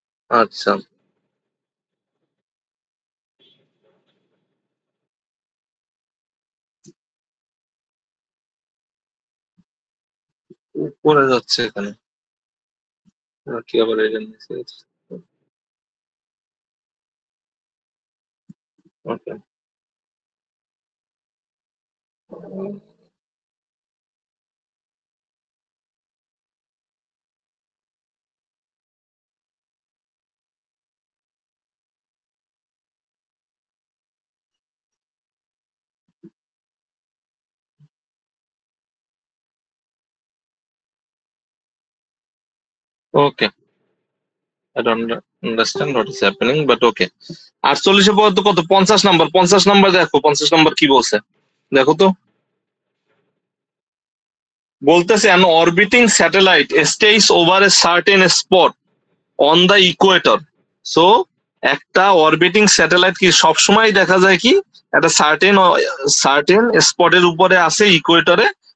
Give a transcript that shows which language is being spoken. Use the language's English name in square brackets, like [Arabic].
[Bangla] আচ্ছা, উপরে যাচ্ছে এখানে কি আবার এটা নিচে যাচ্ছে? [English] Okay, okay, I don't understand what is happening, but okay. [Bangla] 48 এর পর তো কত? 50 নাম্বার, 50 নাম্বার দেখো, 50 নাম্বার কি বলছে দেখো তো। বলতেছে [English] an orbiting satellite stays over a certain spot on the equator. [Bangla] So একটা অরবিটিং স্যাটেলাইট কি সবসময় দেখা যায় কি একটা সার্টেন স্পটের উপরে আছে ইকুয়েটরে।